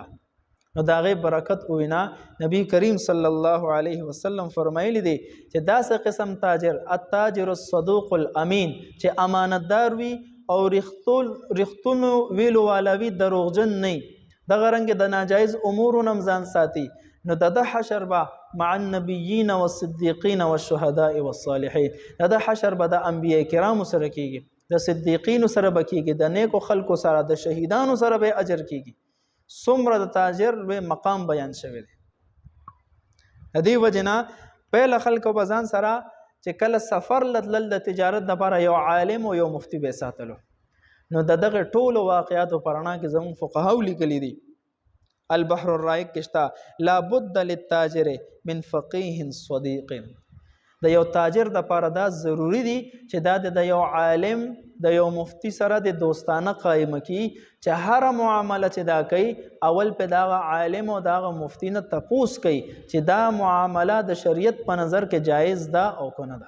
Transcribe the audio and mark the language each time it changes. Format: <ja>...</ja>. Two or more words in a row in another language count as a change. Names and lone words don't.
<ps>نو د هغې برکت وینا نبی کریم صلی الله علیه وسلم فرمایلی دی چې داسې قسم تاجر</ps> <ar>التاجر الصدوق الامین</ar> <ps>چې امانتدار وي او رښتونو ویلو والا وي دروغجن نه دغه رنګ د ناجایز امورو نه ځان ساتي نو د حشر به</ps> <ar>مع النبیین والصدیقین والشهداء والصالحین</ar> <ps>د حشر به د انبیاء کرامو سره کیږي، د صدیقینو سره به کیږي، د نیکو خلکو سره، د شهیدانو سره به اجر کیږي. څومره د تاجر به مقام بیان شوی دی. د دې وجه نه پهله خلکو به ځان سره چې کله سفر لتلل د تجارت دپاره یو عالم او یو مفتی به ساتلو. نو د دغه ټولو واقعاتو په رڼا کې زموږ فقهاو لیکلي دي البحر الرائق کې شته</ps> <ar>لابد للتاجر من فقيه صديق.</ar> <ps>د یو تاجر دپاره دا ضروری دي چې دا د یو عالم د یو مفتی سره د دوستانه قائمه کی چې هر معامله چې دا کوي اول په دغه عالم او دغه مفتی نه تپوس کوي چې دا معامله د شریعت په نظر کې جایز ده او که نه ده.</ps>